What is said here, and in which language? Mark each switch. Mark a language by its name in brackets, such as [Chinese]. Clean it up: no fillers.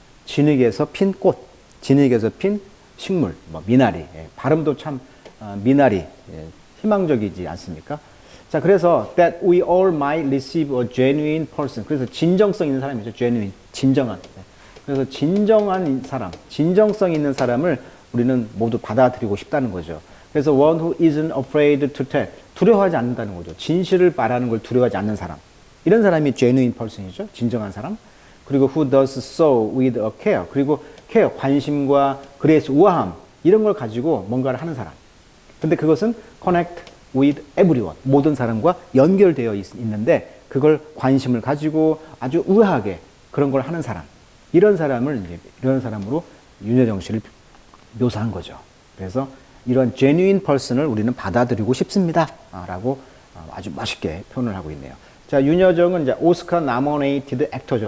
[Korean] 진흙에서 핀 꽃, 진흙에서 핀 식물, 뭐 미나리. 예. 발음도 참 미나리, 예. 희망적이지 않습니까? [English] 자, 그래서 that we all might receive a genuine person. [Korean] 그래서 진정성 있는 사람이죠. genuine, 진정한. 예. 그래서 진정한 사람, 진정성 있는 사람을 우리는 모두 받아들이고 싶다는 거죠. [English] 그래서 one who isn't afraid to tell. [Korean] 두려워하지 않는다는 거죠. 진실을 말하는 걸 두려워하지 않는 사람. 이런 사람이 genuine person이죠. 진정한 사람. [English] 그리고 who does so with a care. [Korean] 그리고 care, 관심과 grace, 우아함. 이런 걸 가지고 뭔가를 하는 사람. [English] 근데 그것은 connect with everyone. [Korean] 모든 사람과 연결되어 있는데 그걸 관심을 가지고 아주 우아하게 그런 걸 하는 사람. 이런 사람으로 윤여정 씨를 묘사한 거죠. 그래서 이런 genuine person을 우리는 받아들이고 싶습니다. 라고 아주 멋있게 표현을 하고 있네요. 자, 윤여정은 이제 오스카 nominated actor죠.